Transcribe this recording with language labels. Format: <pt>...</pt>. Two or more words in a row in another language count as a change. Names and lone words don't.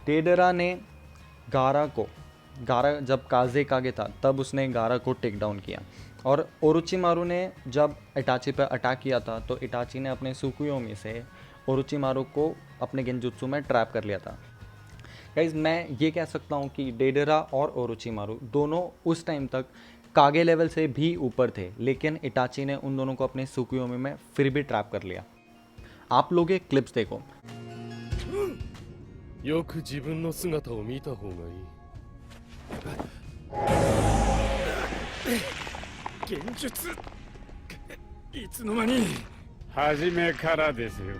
<hi>डेडरा ने गारा जब काजे कागे था तब उसने गारा को</hi> <en>take down</en> <hi>किया, और ओरोचिमारू ने जब इटाची पर अटैक किया था तो इटाची ने अपने सुकुयोमी से ओरोचिमारू को अपने गेंजुत्सु में ट्रैप कर लिया था। गाइज मैं ये कह सकता हूँ कि डेडरा और ओरोचिमारू दोनों उस टाइम तक कागे लेवल से भी ऊपर थे, लेकिन इटाची ने उन दोनों को अपने सुकुयोमी में फिर भी ट्रैप कर लिया। आप लोग ये क्लिप्स देखो।</hi> <ja>よく自分の姿を見た方がいい。現実いつの間に。初めからですよ。</ja>